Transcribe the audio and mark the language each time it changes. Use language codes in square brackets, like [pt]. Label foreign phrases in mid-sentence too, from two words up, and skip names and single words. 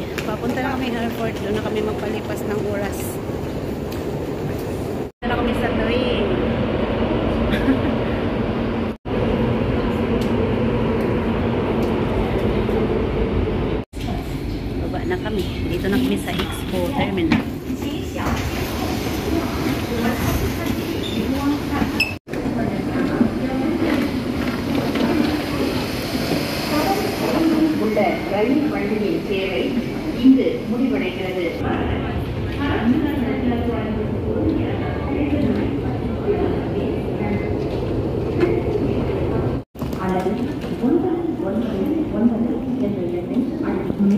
[tl] Papunta na kami ng airport. Doon na kami magpalipas ng oras. Doon na kami sa train. Baba na kami. Dito na kami sa Expo Terminal. [ta] ரயில் வண்டியின் சேவை இங்கு முடிவடைகிறது. அல்லது 999என்ற எண்ணை அழைக்கும்.